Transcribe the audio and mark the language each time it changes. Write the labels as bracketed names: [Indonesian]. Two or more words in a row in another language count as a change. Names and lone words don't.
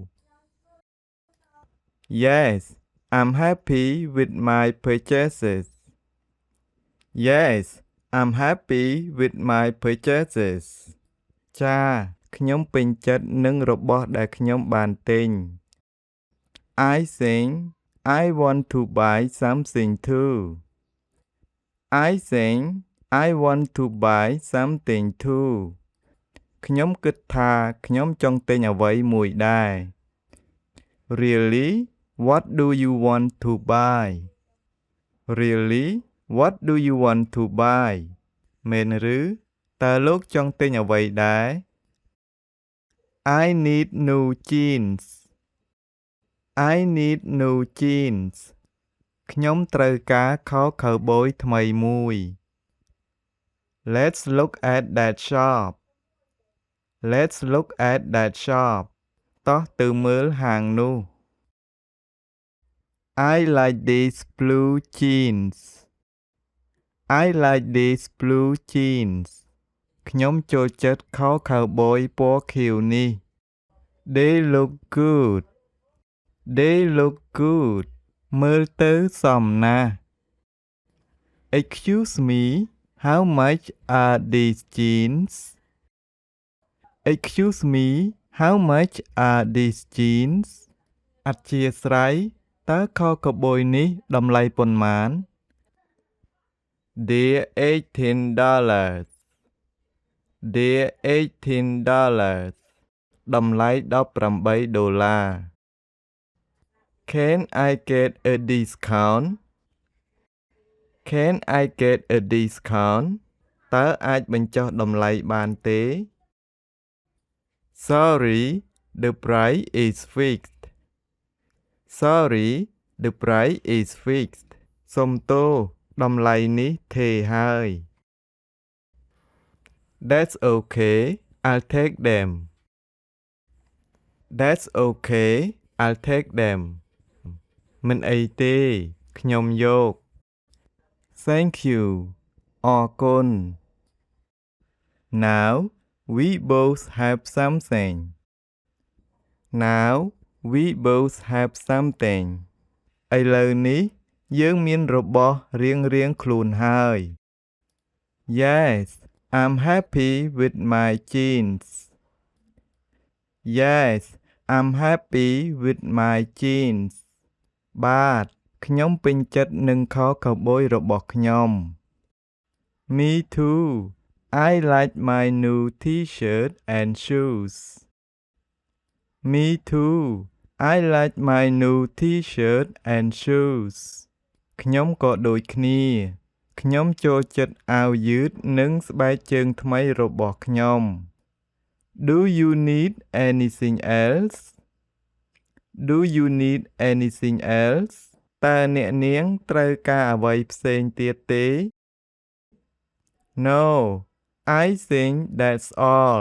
[English] Yes I'm happy with my purchases Yes I'm happy with my purchases [Khmer] ចាខ្ញុំពេញចិត្តនឹង របស់ដែលខ្ញុំបានទិញ [English] I think I want to buy something too I think I want to buy something too [Khmer] ខ្ញុំគិតថាខ្ញុំចង់ទិញអ្វីមួយដែរ [English] Really What do you want to buy Really What do you want to buy [Khmer] មែនឬតើលោកចង់ទិញអ្វីដែរ [English] I need new jeans I need new jeans [Khmer] ខ្ញុំត្រូវការខោខៅប៊យថ្មីមួយ [English] Let's look at that shop Let's look at that shop [Khmer] តោះទៅមើលហាងនោះ [English] I like these blue jeans I like these blue jeans [Khmer] ខ្ញុំចូលចិត្តខោ ខៅប៊យពណ៌ខៀវនេះ [English] They look good They look good [Khmer] មើលទៅសមណាស់ [English] Excuse me How much are these jeans Excuse me How much are these jeans [Khmer] អធ្យាស្រ័យតើខោខៅប៊យនេះតម្លៃប៉ុន្មាន [English] They're $18 They're $18 តម្លៃ$18 Can I get a discount Can I get a discount [Khmer] តើអាចបញ្ចុះតម្លៃបានទេ [English] Sorry the price is fixed Sorry the price is fixed [Khmer] សុំទោសតម្លៃនេះថេរហើយ [English] That's okay I'll take them That's okay I'll take them [Khmer] មិនអីទេខ្ញុំយក [English] Thank you អរគុណ Now we both have something Now we both have something [Khmer] ឥឡូវនេះយើងមានរបស់រៀងៗខ្លួនហើយ [English] Yes I'm happy with my jeans Yes I'm happy with my jeans [Khmer] បាទខ្ញុំពេញចិត្តនឹងខោខៅប៊យរបស់ខ្ញុំ [English] Me too I like my new t-shirt and shoes. Me too. I like my new t-shirt and shoes. [Khmer] ខ្ញុំក៏ដូចគ្នា ខ្ញុំចូលចិត្តអាវយឺតនិងស្បែកជើងថ្មីរបស់ខ្ញុំ [English] Do you need anything else? Do you need anything else? [Khmer] តើអ្នកនាងត្រូវការអ្វីផ្សេងទៀតទេ [English] No, I think that's all.